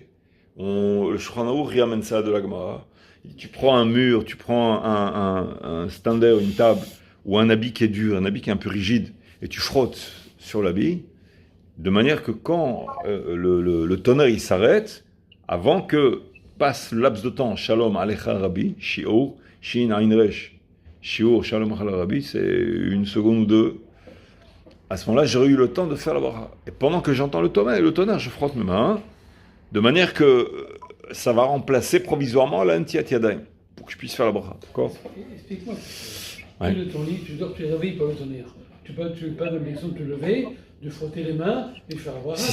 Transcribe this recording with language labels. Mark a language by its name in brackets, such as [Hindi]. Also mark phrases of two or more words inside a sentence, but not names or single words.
[French] Le Shulchan Aruch ramène ça de la Gemara. Tu prends un mur, tu prends un standard, une table, ou un habit qui est dur, un habit qui est un peu rigide, et tu frottes sur l'habit, de manière que quand le tonnerre il s'arrête, avant que passe le laps de temps, [Hebrew] שלום עליך רבי, שיעור, שין עין ריש, שיעור, שלום עליך רבי, [French] c'est 1 seconde ou 2. À ce moment-là, j'aurais eu le temps de faire la bracha. Et pendant que j'entends le tonnerre, je frotte mes mains, de manière que ça va remplacer provisoirement la [Hebrew] נטילת ידיים, [French] pour que je puisse faire la bracha. D'accord? Explique-moi. Tu es de ton lit, tu dors, tu es réveillé par le tonnerre. Tu n'es pas d'obligation de te lever, de frotter les mains et de faire la bracha.